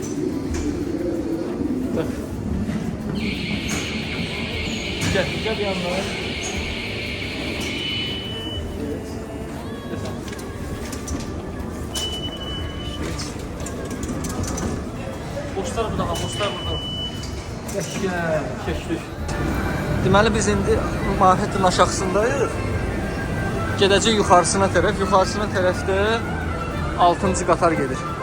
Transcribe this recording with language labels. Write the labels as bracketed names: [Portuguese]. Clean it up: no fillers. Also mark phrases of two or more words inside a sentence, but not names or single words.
[Turkish] Bak. Gel yanına. Boşlar burada, boşlar burada. Keşke. [Azerbaijani] Deməli biz indi Manhattan aşağısındayıq. Gedəcək yuxarısına tərəf. Yuxarısına tərəfdə 6-cı qatar gedir.